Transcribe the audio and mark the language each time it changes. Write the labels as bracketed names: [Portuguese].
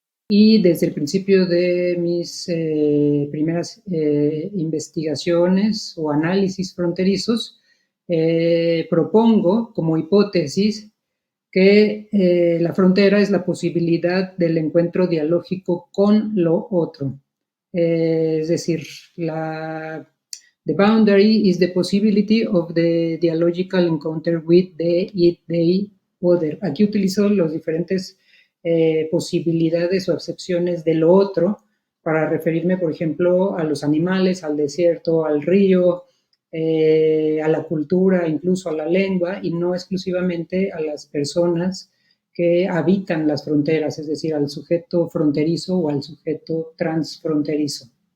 [Spanish] Y desde el principio de mis primeras investigaciones o análisis fronterizos, propongo como hipótesis que la frontera es la posibilidad del encuentro dialógico con lo otro. Es decir, [English] the boundary is the possibility of the dialogical encounter with the, it, they, other. [Spanish] Aquí utilizo los diferentes posibilidades o acepciones de lo otro para referirme, por ejemplo, a los animales, al desierto, al río, a la cultura, incluso a la lengua, y no exclusivamente a las personas que habitan las fronteras, es decir, al sujeto fronterizo o al sujeto transfronterizo.